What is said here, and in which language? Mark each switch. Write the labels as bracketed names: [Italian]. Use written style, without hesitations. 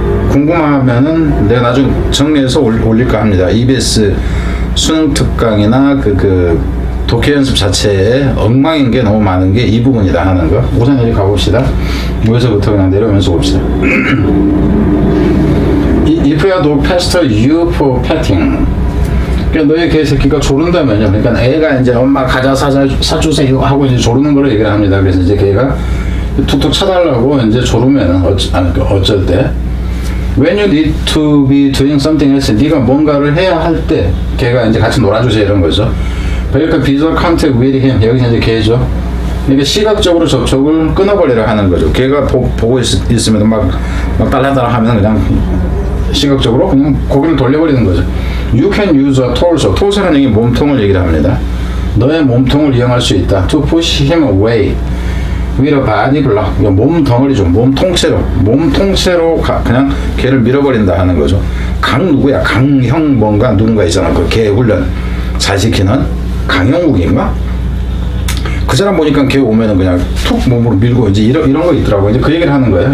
[Korean] 궁금하면은 내가 나중에 정리해서 올릴까 합니다. EBS 수능 특강이나 독해 연습 자체에 엉망인 게 너무 많은 게 이 부분이다 하는 거. 우선 여기 가봅시다. 여기서부터 그냥 내려오면서 봅시다. [English] If your dog pester you for petting. [Korean] 그러니까 너의 개새끼가 조른다면요. 그러니까 애가 이제 엄마 과자 사주세요 하고 이제 조르는 걸 얘기를 합니다. 그래서 이제 걔가 툭툭 차달라고 이제 조르면은 어쩔 때, [English] when you need to be doing something else, [Korean] 네가 뭔가를 해야 할 때 걔가 이제 같이 놀아주세요, 이런 거죠. 그러니까 [English] visual contact with him, [Korean] 여기서 이제 걔죠. 그러니까 시각적으로 접촉을 끊어버리라 하는 거죠. 걔가 보고 있으면 막 딸랑딸랑 하면 그냥 시각적으로 그냥 고개를 돌려버리는 거죠. [English] You can use a torso. [Korean] torso라는 얘기 몸통을 얘기를 합니다. 너의 몸통을 이용할 수 있다. [English] To push him away with a body block. [Korean] 몸 덩어리죠. 몸 통째로 그냥 걔를 밀어버린다 하는 거죠. 누구야? 강형 뭔가 누군가 있잖아. 그 개 훈련 잘 시키는 강형욱인가? 그 사람 보니까 걔 오면은 그냥 툭 몸으로 밀고 이제 이런 거 있더라고. 이제 그 얘기를 하는 거예요.